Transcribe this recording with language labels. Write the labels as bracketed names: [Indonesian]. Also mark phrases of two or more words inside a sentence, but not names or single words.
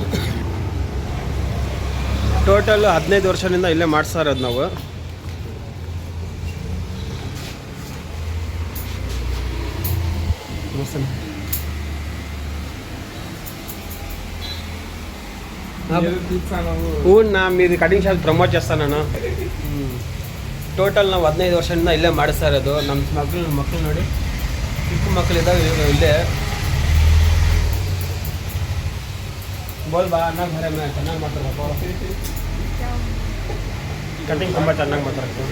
[Kannada] ಟೋಟಲ್ 15 ವರ್ಷದಿಂದ ಇಲ್ಲೇ ಮಾಡಿಸ್ತಾ ಇರೋದು ನಾವು. ತೋರಿಸ್ತಾನೆ. [Telugu] మీది కటింగ్ షాప్ ప్రమోట్ చేస్తాను నేను. [Kannada] ಟೋಟಲ್ ನಾವು 15 ವರ್ಷದಿಂದ ಇಲ್ಲೇ ಮಾಡಿಸ್ತಾ ಇರೋದು. ನಮ್ಮ ಮಕ್ಕಳು ನೋಡಿ, ಚಿಕ್ಕ ಮಕ್ಕಳಿದ್ದಾಗ ಇಲ್ಲೇ ಬೋಲ್ ಬಾ ಅನ್ನ ಬರ ಚೆನ್ನಾಗಿ ಮಾಡ್ತಾರಪ್ಪ. ಕಟಿಂಗ್ ತುಂಬ ಚೆನ್ನಾಗಿ ಮಾಡ್ತಾರೆ.